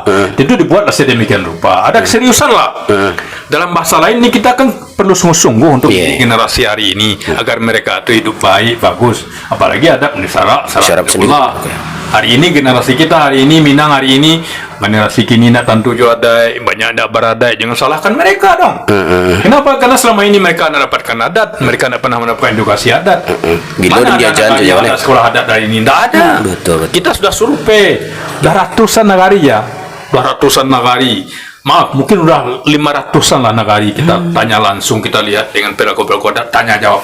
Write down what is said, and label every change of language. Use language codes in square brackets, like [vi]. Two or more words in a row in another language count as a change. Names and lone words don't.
[id] Tentu dibuatlah sedemikian rupa. Ada keseriusan lah. Dalam bahasa lain ini kita kan perlu sungguh-sungguh untuk generasi hari ini agar mereka itu hidup baik, bagus. Apalagi adat syarat pula. Hari ini generasi kita hari ini Minang hari ini [min] generasi kini nak tantu jo adai, banyak ada baradai, [id] jangan salahkan mereka dong. Kenapa? Karena selama ini mereka nak dapatkan adat, mereka nak pernah mendapatkan edukasi adat. Mana ada sekolah adat dari ini? Tidak ada. Betul. Kita sudah survei, dah ratusan nagari ya, Maaf, mungkin udah 500-an lah nagari kita tanya langsung, kita lihat dengan pelaku-pelaku adat, tanya jawab.